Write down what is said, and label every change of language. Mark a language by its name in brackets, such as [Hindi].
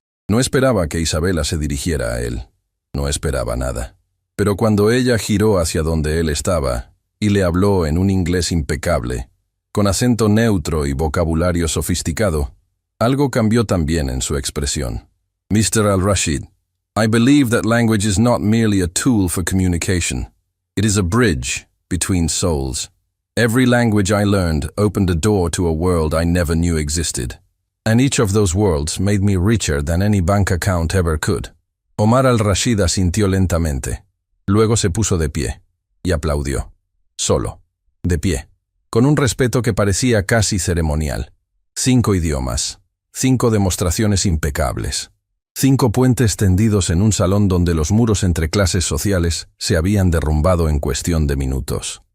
[Spanish] No esperaba que Isabela se dirigiera a él. No esperaba nada. Pero cuando ella giró hacia donde él estaba, y le habló en un inglés impecable, con acento neutro y vocabulario sofisticado, algo cambió también en su expresión. [English] Mr. al-Rashid, I believe that language is not merely a tool for communication. It is a bridge between souls. Every language I learned opened a door to a world I never knew existed. And each of those worlds made me richer than any bank account ever could. [Spanish] Omar al-Rashid asintió lentamente. Luego se puso de pie y aplaudió. Solo, de pie, con un respeto que parecía casi ceremonial. 5 idiomas, 5 demostraciones impecables. 5 puentes tendidos en un salón donde los muros entre clases sociales se habían derrumbado en cuestión de minutos.